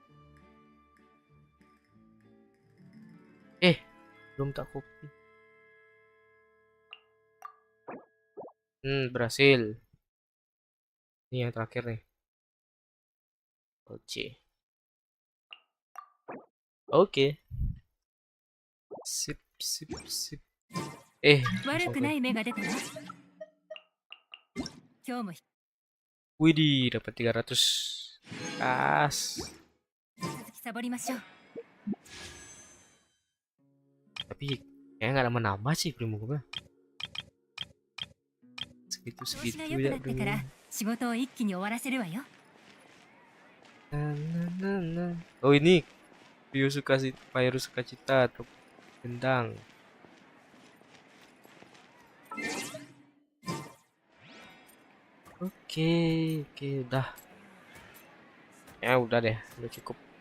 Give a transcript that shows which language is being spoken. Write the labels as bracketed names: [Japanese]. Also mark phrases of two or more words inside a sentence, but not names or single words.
[Indonesian] Belum tak copy. Berhasil. Ini yang terakhir nih. Oke. Sip. [Japanese] 悪くない芽が出たな。今日も [Indonesian] Widih, dapat 300 kas. [Japanese] 続きサボりましょう。 [Indonesian] Tapi kayaknya nggak nambah sih primo gue. [Japanese] 調子 [Indonesian] Segitu [Japanese] が良く [Indonesian] ya [Japanese] なってから仕事を一気に終わらせるわよ。 [Indonesian] Oh ini Pyro Sukacita atau Gendang. Oke, udah. Ya udah deh, udah cukup.